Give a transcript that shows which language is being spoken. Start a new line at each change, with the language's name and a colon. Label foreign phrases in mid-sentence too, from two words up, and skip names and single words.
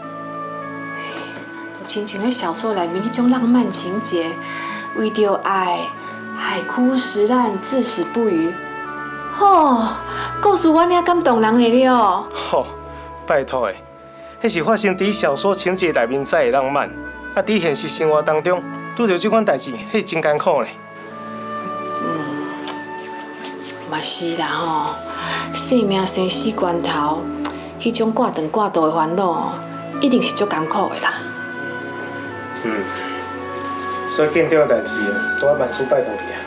Min Nan Chinese: 就亲像迄小说内面迄种浪漫情节，为着爱。海枯石烂，至死不渝。故事我领感动人的了。吼，拜托的， 迄是发生伫小说情节内面才会浪漫，啊，伫现实生活当中拄着即款代志，迄是真艰苦呢。嘛是啦吼，生命生死关头，迄种挂长挂大的烦恼吼，一定是足艰苦的啦。所以见到代志都要万事拜托你啊。